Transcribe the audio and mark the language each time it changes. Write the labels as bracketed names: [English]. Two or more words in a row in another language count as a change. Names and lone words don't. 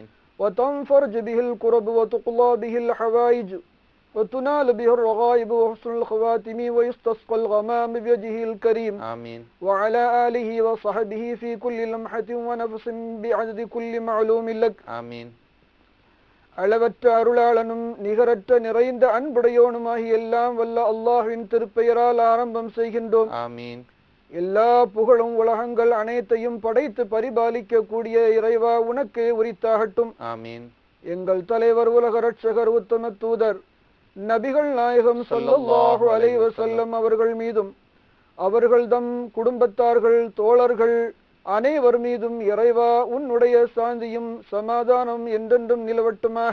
[Arabic] وتنفرج به الكرب وتقضى به الحوائج وتنال به الرغائب وحسن الخواتم ويستسقى الغمام بوجهه الكريم. آمين. وعلى آله وصحبه في كل لمحة ونفس بعدد كل معلوم لك. آمين. [Tamil] அளவற்ற அருளாளனும் நிகரற்ற நிறைந்த அன்புடையோனுமாகி எல்லாம் வல்ல அல்லாஹ்வின் திருப்பெயரால் ஆரம்பம் செய்கின்றோம். ஆமீன். எல்லா புகழும் உலகங்கள் அனைத்தையும் படைத்து பரிபாலிக்க கூடிய இறைவா உனக்கே உரித்தாகட்டும். ஆமீன். எங்கள் தலைவர் உலக ரட்சகர் உத்தம தூதர் நபிகள் நாயகம் [Arabic] صلى الله عليه وسلم [Tamil] அவர்கள் மீதும் அவர்கள் தம் குடும்பத்தார்கள் தோழர்கள் அனைவர் மீதும் இறைவா உன்னுடைய சாந்தியும் சமாதானம் என்றென்றும் நிலவட்டுமாக.